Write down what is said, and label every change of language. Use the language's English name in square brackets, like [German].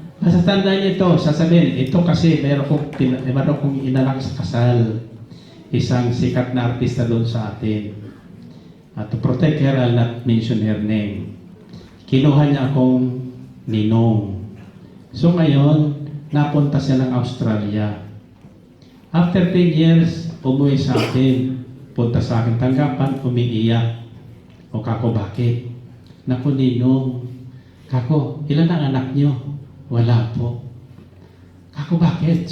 [Filipino] Basta tandaan niyo ito, sasabihin, ito kasi meron kong inalang sa kasal. Isang sikat na artista doon sa atin. [English] To protect her, I'll not mention her name. [Filipino] Kinuha niya akong ninong. So ngayon, napunta siya ng Australia. [English] After 10 years, [Filipino] umuwi sa akin. Punta sa akin tanggapan, umiiyak. O kako, bakit? Naku, ninong. Kako, ilan ang anak niyo? Wala po. Kako, bakit?